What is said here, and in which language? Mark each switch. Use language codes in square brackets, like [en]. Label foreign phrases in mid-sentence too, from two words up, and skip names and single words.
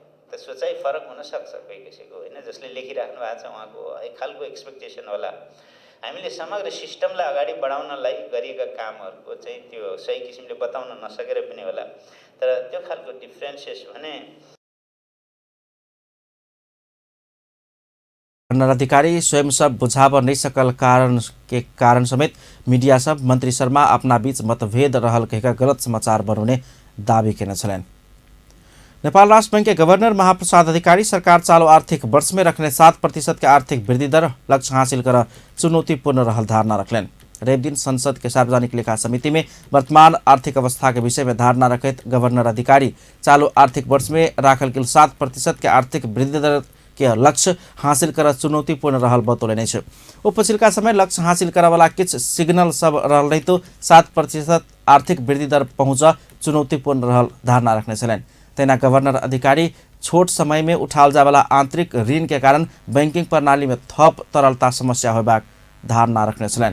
[ne] त सोचाइ फरक हुनसक्छ कोही कसैको, होइन? जसले लेखिराख्नु भएको छ उहाँको एक खालको एक्सपेक्टेसन होला। हामीले समग्र सिस्टमलाई अगाडि बढाउनलाई गरिएका कामहरूको चाहिँ त्यो सही किसिमले बताउन नसकेर पनि होला, तर त्यो खालको डिफ्रेन्सेस भने [mai] गवर्नर अधिकारी स्वयं सब बुझाव नहीं सकल कारण समेत मीडिया सब मंत्री शर्मा अपना बीच मतभेद रहल कहेका गलत समाचार बनाउने दावी केने छलेन। नेपाल राष्ट्र बैंक के गवर्नर महाप्रसाद अधिकारी सरकार चालू आर्थिक वर्ष में रखने 7% के आर्थिक वृद्धि दर लक्ष्य हासिल कर चुनौतीपूर्ण रहल धारणा रखलेन। रेप दिन संसद के सार्वजनिक लेखा समिति में वर्तमान आर्थिक अवस्था के विषय में धारणा रखत गवर्नर अधिकारी चालू आर्थिक वर्ष में राखल गेल 7% के आर्थिक वृद्धि दर के लक्ष्य हासिल कर चुनौतीपूर्ण रहल बतौले छ। ओ पछिल्का समय लक्ष्य हासिल करे वाला किछ सिग्नल सब रहल रही तो 7% आर्थिक वृद्धि दर पहुँच चुनौतीपूर्ण रहल धारणा रखने छलेन। तेना गवर्नर अधिकारी छोट समय में उठाल जाए वाला आंतरिक ऋण के कारण बैंकिंग प्रणाली में थप तरलता समस्या होबाक धारणा रखने छलेन।